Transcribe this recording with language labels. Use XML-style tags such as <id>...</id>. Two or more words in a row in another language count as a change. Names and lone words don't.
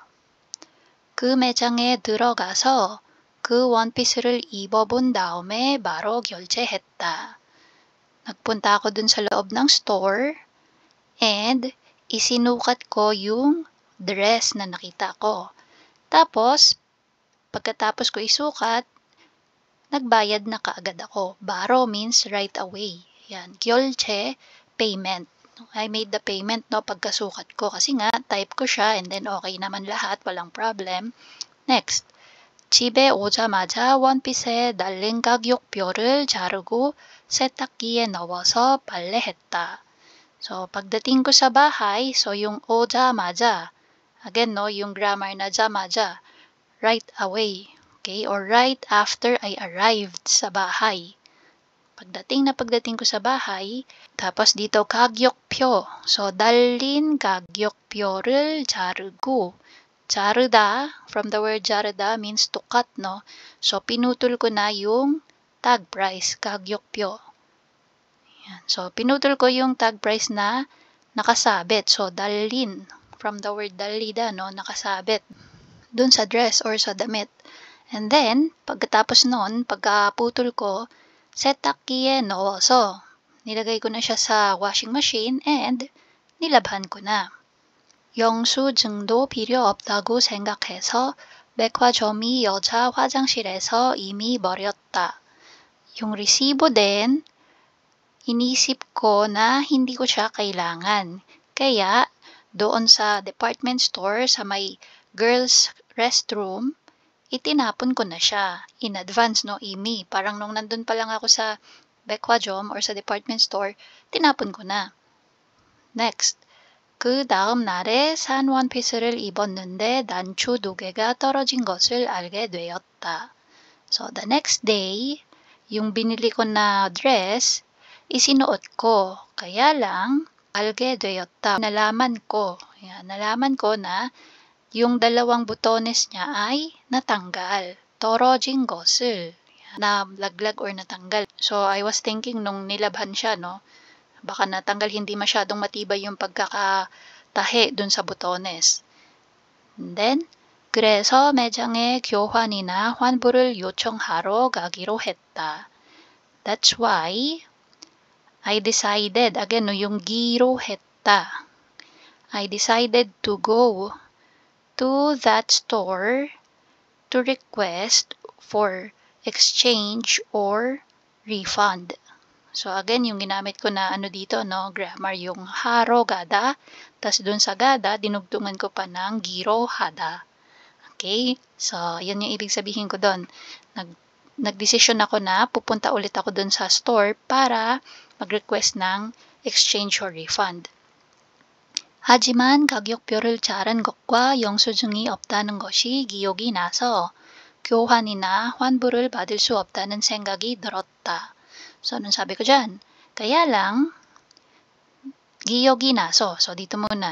<ko>그 매장에 들어가서 그 원피스를 입어본 다음에 바로 결제했다.</ko> <tl>Nagpunta ako dun sa loob ng store and isinukat ko yung dress na nakita ko. Tapos, pagkatapos ko isukat, nagbayad na kaagad ako.</tl> <en>Baro means right away. Yan. Gyolche, payment. I made the payment, no,</en> <tl>pagkasukat ko. Kasi nga, type ko siya</tl> <en>and then okay</en> <tl>naman lahat, walang problem.</tl> <en>Next,</en> <ko>집에 오자마자 원피스에 날린 가격표를 자르고 세탁기에 넣어서 빨래했다.</ko> <en>So,</en> <tl>pagdating ko sa bahay,</tl> <en>so yung 오자마자, again, no, yung grammar na 자마자, right away, okay, or right after I arrived</en> <tl>sa bahay. Pagdating ko sa bahay, tapos dito 가격표.</tl> <ko>So, 달린 가격표를 자르고, 자르다,</ko> <en>from the word 자르다 means to cut, no? So,</en> <tl>pinutol ko na yung</tl> <en>tag price,</en> <tl>가격표. Yan. So, pinutol ko yung</tl> <en>tag price</en> <tl>na nakasabit.</tl> <ko>So, dalin,</ko> <en>from the word dalida, no?</en> <tl>Nakasabit dun sa dress or sa damit.</tl> <en>And then,</en> <tl>pagkatapos nun, pagkaputol ko,</tl> <ko>세탁기에 넣어서</ko> <tl>nilagay ko na siya sa</tl> <en>washing machine</en> <tl>and nilabhan ko na.</tl> <ko>영수증도 필요 없다고 생각해서 백화점이 여자 화장실에서 이미 버렸다.</ko> <tl>Yung resibo din, inisip ko na hindi ko siya kailangan. Kaya, doon sa</tl> <en>department store</en> <tl>sa may</tl> <en>girls restroom,</en> <tl>itinapon ko na siya</tl> <en>in advance,</en> <tl>no, imi. Parang nung nandun pa lang ako sa 백화점 or sa</tl> <en>department store,</en> <tl>tinapon ko na.</tl> <en>Next,</en> <ko>그 다음 날에 산 원피스를 입었는데 단추 2개가 떨어진 것을 알게 되었다.</ko> <en>So, the next day,</en> <tl>yung binili ko na dress, isinuot ko. Kaya lang,</tl> <ko>알게 되었다.</ko> <tl>Nalaman ko na yung dalawang butones niya ay natanggal.</tl> <ko>떨어진 것을,</ko> <tl>nalaglag or natanggal.</tl> <en>So, I was thinking</en> <tl>nung nilabhan siya, no, baka natanggal, hindi masyadong matibay yung pagkakatahi dun sa butones.</tl> <en>And then,</en> <ko>그래서 매장에 교환이나 환불을 요청하러 가기로 했다.</ko> <en>That's why I decided, again, no, yung</en> <ko>기로 했다.</ko> <en>I decided to go to that store to request for exchange or refund. So again,</en> <tl>yung ginamit ko na ano dito, no, grammar, yung</tl> <ko>하러 가다,</ko> <tl>tas dun sa gada, dinugtungan ko pa ng</tl> <ko>기로 하다.</ko> <en>Okay?</en> <tl>So, yun yung ibig sabihin ko doon. Nagdesisyon ako na pupunta ulit ako dun sa store para mag-request ng</tl> <en>exchange or refund.</en> <ko>하지만 가격표를 자른 것과 영수증이 없다는 것이 기억이 나서 교환이나 환불을 받을 수 없다는 생각이 들었다.</ko> <tl>So, anong sabi ko dyan? Kaya lang,</tl> <ko>기억이 나서.</ko> <tl>So, dito muna.</tl>